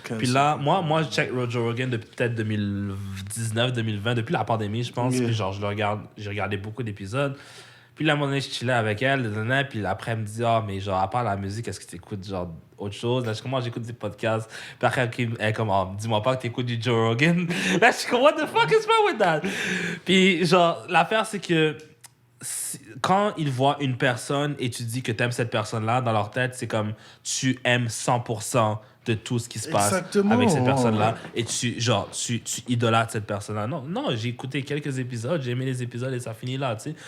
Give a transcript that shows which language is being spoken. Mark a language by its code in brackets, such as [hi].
[fr] puis là, moi, je check Joe Rogan depuis peut-être 2019, 2020, depuis la pandémie, je pense. Puis genre, j'ai regardé beaucoup d'épisodes. Puis là, à un moment donné, je chillais avec elle, puis après, elle me dit, mais genre, à part la musique, est-ce que tu écoutes, genre, autre chose? Là, je commence, j'écoute des podcasts. Puis après, elle est comme, dis-moi pas que tu écoutes du Joe Rogan. Là, je suis comme, [en] what the fuck is wrong with that? [fr] Puis genre, l'affaire, c'est que quand ils voient une personne et tu dis que tu aimes cette personne-là, dans leur tête, c'est comme tu aimes 100% de tout ce qui se passe Exactement. avec cette personne-là et tu idolâtres cette personne-là. Non, j'ai écouté quelques épisodes, j'ai aimé les épisodes et ça finit là, tu sais.